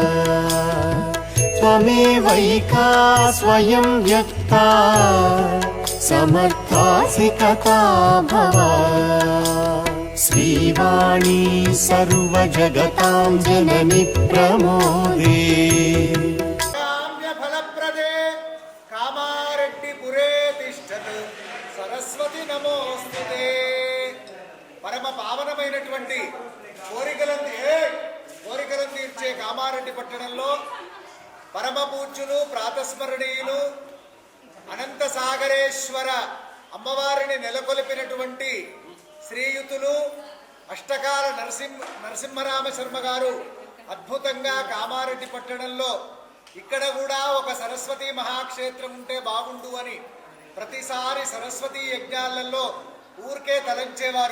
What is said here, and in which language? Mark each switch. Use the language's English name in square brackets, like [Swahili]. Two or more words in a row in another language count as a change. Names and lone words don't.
[Sanskrit] त्वमेवैका स्वयं व्यक्ता समर्थासि कथा भव श्रीवाणी सर्वजगतां जननि प्रमोदे फलप्रदे कामारेड्डिपुरे तिष्ठतु सरस्वती नमोस्तुते परम पावनమైనటువంటి [Telugu] కోరికలను తీర్చే కామారెడ్డి పట్టణంలో పరమ పూజ్యులు ప్రాతస్మరణీయులు అనంత సాగరేశ్వర అమ్మవారిని నెలకొల్పినటువంటి శ్రీయుతులు అష్టకాల నరసింహరామ శర్మ గారు అద్భుతంగా కామారెడ్డి పట్టణంలో ఇక్కడ కూడా ఒక సరస్వతి మహాక్షేత్రం ఉంటే బాగుండు అని ప్రతిసారి సరస్వతి యజ్ఞాలలో ఊరికే తలంచేవారు.